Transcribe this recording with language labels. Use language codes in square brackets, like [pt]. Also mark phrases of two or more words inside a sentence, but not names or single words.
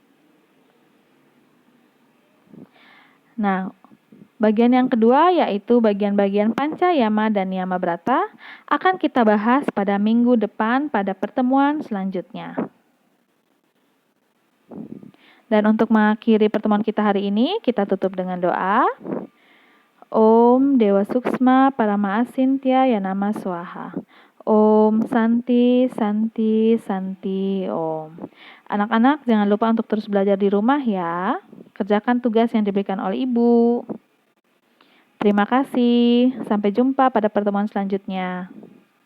[id] Nah, bagian yang kedua yaitu bagian-bagian Panca Yama dan Niyama Brata akan kita bahas pada minggu depan pada pertemuan selanjutnya. Dan untuk mengakhiri pertemuan kita hari ini, kita tutup dengan doa. [sa] Om Dewa Suksma Parama Asintya Yanama Swaha. Om Santi Santi Santi Om. [id] Anak-anak jangan lupa untuk terus belajar di rumah ya. Kerjakan tugas yang diberikan oleh ibu. Terima kasih. Sampai jumpa pada pertemuan selanjutnya.